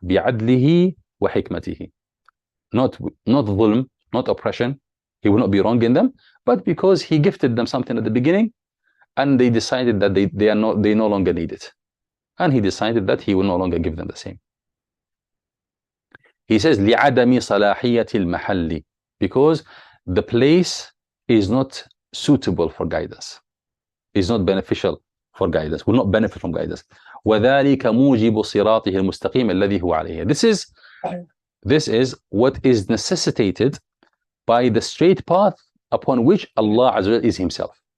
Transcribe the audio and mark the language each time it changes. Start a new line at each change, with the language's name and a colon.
Arabic: بِعَدْلِهِ وَحِكْمَتِهِ.
English: Not dhulm, not oppression. He will not be wrong in them, but because he gifted them something at the beginning, and they decided that they no longer need it. And he decided that he will no longer give them the same. He says,
Arabic: لِعَدَمِ صَلَاحِيَّةِ الْمَحَلِّ.
English: Because the place is not suitable for guidance, is not beneficial for guidance, will not benefit from guidance.
Arabic: وَذَلِكَ مُوجِبُ صِرَاطِهِ الْمُسْتَقِيمِ الَّذِي هُوَ عَلَيْهِ.
English: This is what is necessitated by the straight path upon which Allah Azza wa Jalla is himself.